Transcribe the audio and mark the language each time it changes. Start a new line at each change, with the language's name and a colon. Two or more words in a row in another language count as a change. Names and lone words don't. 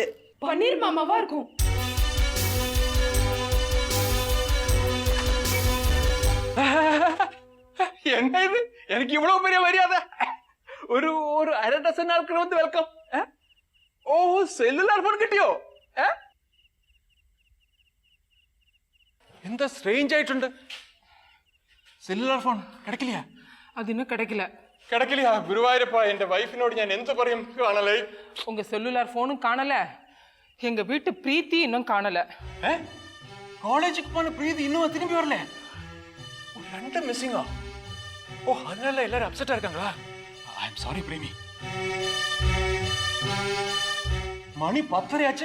Tamil: பன்னீர் மாமாவா இருக்கும். என்ன இது? எனக்கு இவ்வளவு பெரிய மரியாதை. ஒரு ஒரு அரை டசன் நாட்கள் வந்து வெல்கம்.
Malayalam: ஓ,
English: cellular phone
Malayalam: കിട്ടിയോ? എന്താ സ്ട്രേഞ്ച് ആയിട്ടുണ്ട്.
English: cellular phone
Malayalam: കിടക്കില്ല.
Tamil: அது இன்னும் கிடைக்கல.
Malayalam: കിടക്കില്ല. ഗുരുവായൂരപ്പ, എന്റെ വൈഫിനോട് ഞാൻ എന്ത് പറയും? കാണലേ.
Tamil: உங்க
English: cellular phone
Tamil: காணல, எங்க வீட்டு பிரீத்தி இன்னும் காணல. காலேஜுக்கு போன பிரீத்தி இன்னும் திரும்பி வரல. ரெண்டு மிஸ்ஸிங்கா? ஓ, அதனால எல்லாரும் அப்செட்டா இருக்காங்களா?
English: I am sorry
Tamil: பிரேமி. மணி 10:30 ஆச்சு.